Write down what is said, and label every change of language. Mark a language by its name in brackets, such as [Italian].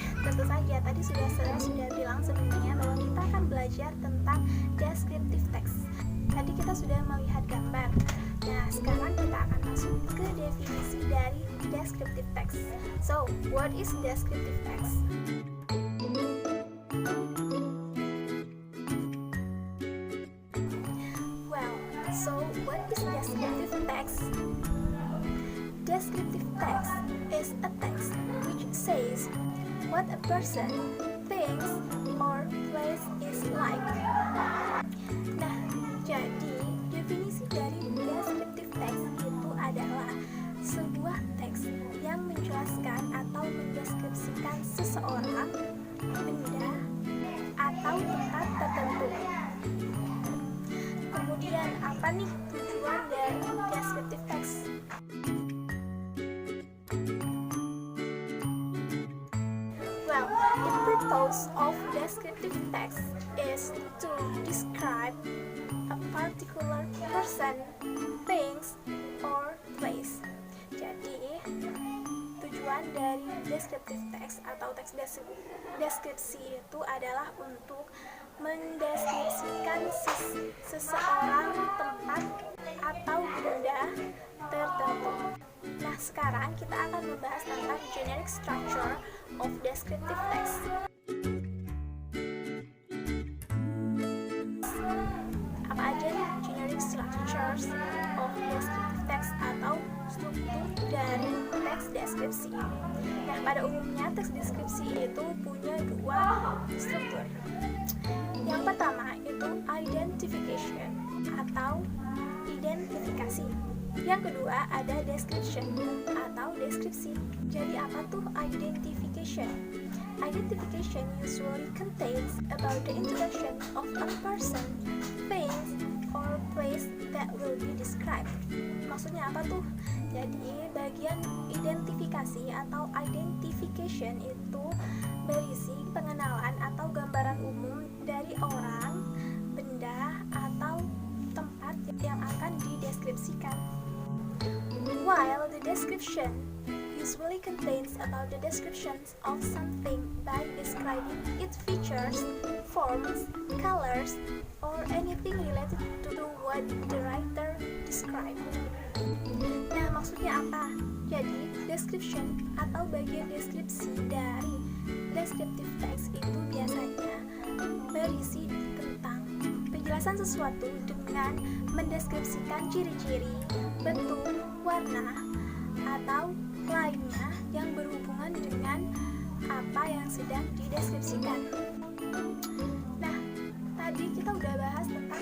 [Indonesian] Tentu saja tadi saya sudah bilang sebelumnya bahwa kita akan belajar tentang descriptive text. Tadi kita sudah melihat gambar. Nah, sekarang kita akan masuk ke definisi dari descriptive text. [English] So, what is descriptive text? Well, so what is descriptive text? Descriptive text is a text which says what a person thinks or place is like. [Indonesian] Nah, jadi definisi dari descriptive text itu adalah sebuah teks yang menjelaskan atau mendeskripsikan seseorang, benda, atau tempat tertentu. Kemudian apa nih tujuan dari descriptive text? [English] Well, the purpose of descriptive text is to describe a particular person, things, or place. [Indonesian] Jadi, tujuan dari descriptive text atau teks deskripsi itu adalah untuk mendeskripsikan seseorang, tempat, atau benda tertentu. Nah, sekarang kita akan membahas tentang generic structure of descriptive text. Apa aja nih generic structures of descriptive text atau struktur dari teks deskripsi? Nah, pada umumnya teks deskripsi itu punya dua struktur. Yang pertama itu identification atau identifikasi. Yang kedua ada description atau deskripsi. Jadi apa tuh identification? [English] Identification usually contains about the introduction of a person, things, or place that will be described. [Indonesian] Maksudnya apa tuh? Jadi bagian identifikasi atau identification itu berisi pengenalan atau gambaran umum dari orang, benda, atau tempat yang akan dideskripsikan. [English] While the description usually contains about the descriptions of something by describing its features, forms, colors, or anything related to what the writer described. [Indonesian] Nah, maksudnya apa? Jadi, description atau bagian deskripsi dari descriptive text itu biasanya berisi tentang penjelasan sesuatu dengan mendeskripsikan ciri-ciri, bentuk, warna, atau lainnya yang berhubungan dengan apa yang sedang dideskripsikan. Nah, tadi kita udah bahas tentang